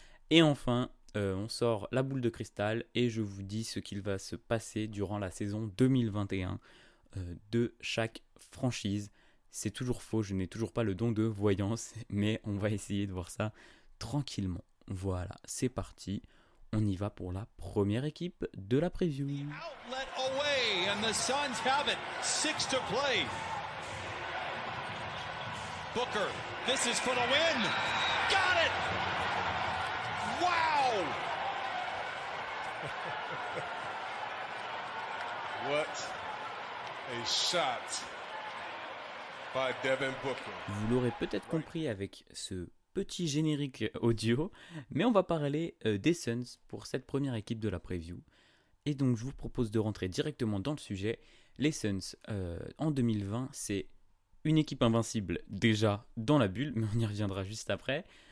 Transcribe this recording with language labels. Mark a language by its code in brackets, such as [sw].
[fr] Et enfin, on sort la boule de cristal et je vous dis ce qu'il va se passer durant la saison 2021 de chaque franchise. C'est toujours faux, je n'ai toujours pas le don de voyance, mais on va essayer de voir ça tranquillement. Voilà, c'est parti. On y va pour la première équipe de la preview. [en] Outlet away and the Suns have it. 6 to play. Booker, this is for the win. Got it. Wow. What a shot by Devin Booker. [fr] Vous l'aurez peut-être compris avec ce petit générique audio, mais on va parler des Suns pour cette première équipe de la preview. Et donc je vous propose de rentrer directement dans le sujet. Les Suns en 2020, c'est une équipe invincible déjà dans la bulle, mais on y reviendra juste après.